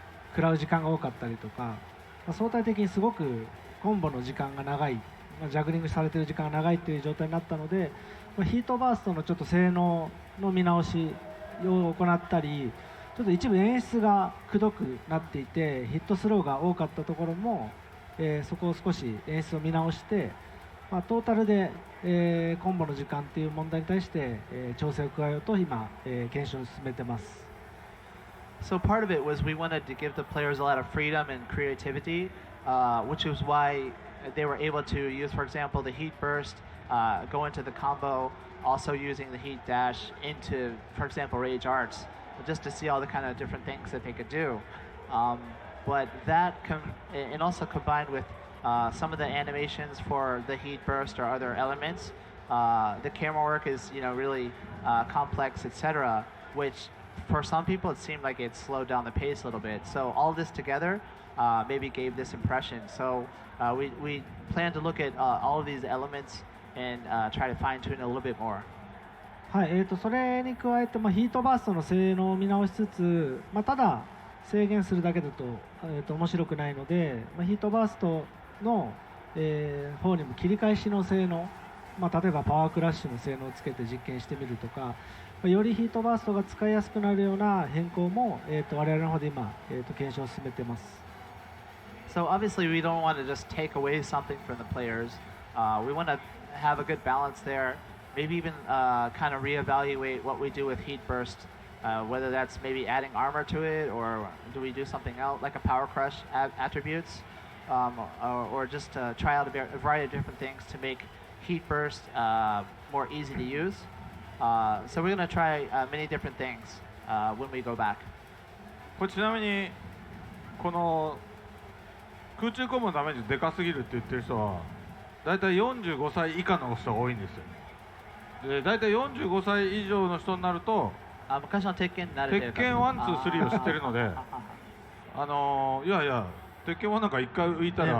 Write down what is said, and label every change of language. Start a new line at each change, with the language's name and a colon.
Japanese: 食らう時間が多かったりとか、相対的にすごくコンボの時間が長い、ジャグリングされている時間が長いという状態になったので、ヒートバーストのちょっと性能の見直しを行ったり、ちょっと一部演出がくどくなっていてヒットスローが多かったところも、そこを少し演出を見直して、トータルで、コンボの時間っていう問題に対して、調整を加えようと今、検証を進めてます。
English: So part of it was we wanted to give the players a lot of freedom and creativity, which was why they were able to use, for example, the heat burst, go into the combo, also using the heat dash into, for example, rage arts, just to see all the kind of different things that they could do. But that, and also combined with some of the animations for the heat burst or other elements, the camera work is, really complex, etc., which for some people it seemed like it slowed down the pace a little bit. So all this together maybe gave this impression. So we plan to look at all of these elements and try to fine tune it a little bit more.
Japanese: はい、それに加えて、ヒートバーストの性能を見直しつつ、ただ制限するだけだと、面白くないので、ヒートバーストの、方にも切り返しの性能、例えばパワークラッシュの性能をつけて実験してみるとか、よりヒートバーストが使いやすくなるような変更も、我々の方で今、検証を進めています。
English: So obviously we don't want to just take away something from the players. We want to have a good balance there. maybe even kind of reevaluate what we do with heat burst, whether that's maybe adding armor to it, or do we do something else like a power crush attributes, or just try out a variety of different things to make heat burst more easy to use. So we're going to try many different things when we go back.
Japanese: これちなみにこの空中コンボのダメージでかすぎるって言ってる人はだいたい45歳以下の人が多いんですよ。でだいたい45歳以上の人になると昔の鉄拳に慣れてる鉄拳1、2、3を知ってるのでいやいや鉄拳1なんか1回浮いたら